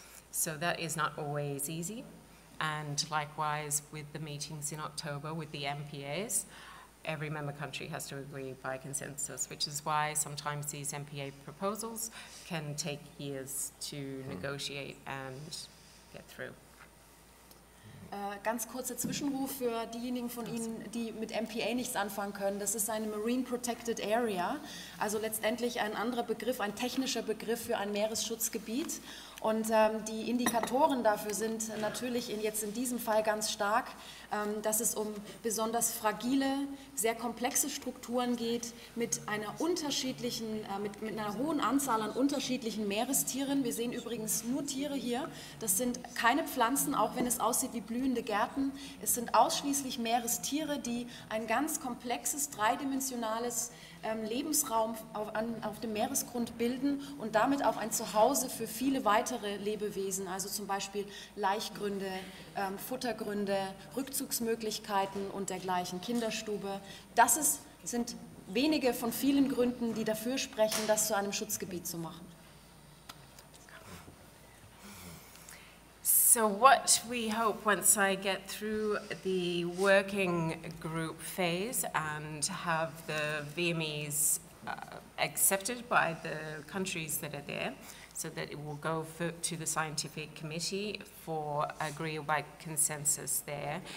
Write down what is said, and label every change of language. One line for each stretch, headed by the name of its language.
English: So that is not always easy. And likewise with the meetings in October with the MPAs, every member country has to agree by consensus, which is why sometimes these MPA proposals can take years to negotiate and get through.
German: Ganz kurzer Zwischenruf für diejenigen von Ihnen, die mit MPA nichts anfangen können. Das ist eine Marine Protected Area, also letztendlich ein anderer Begriff, ein technischer Begriff für ein Meeresschutzgebiet. Und die Indikatoren dafür sind natürlich jetzt in diesem Fall ganz stark, dass es um besonders fragile, sehr komplexe Strukturen geht mit einer mit einer hohen Anzahl an unterschiedlichen Meerestieren. Wir sehen übrigens nur Tiere hier. Das sind keine Pflanzen, auch wenn es aussieht wie blühende Gärten. Es sind ausschließlich Meerestiere, die ein ganz komplexes, dreidimensionales Lebensraum auf dem Meeresgrund bilden und damit auch ein Zuhause für viele weitere Lebewesen, also zum Beispiel Laichgründe, Futtergründe, Rückzugsmöglichkeiten und dergleichen, Kinderstube. Das sind wenige von vielen Gründen, die dafür sprechen, das zu einem Schutzgebiet zu machen.
English: So what we hope once I get through the working group phase and have the VMEs accepted by the countries that are there, so that it will go to the scientific committee for agree by consensus there.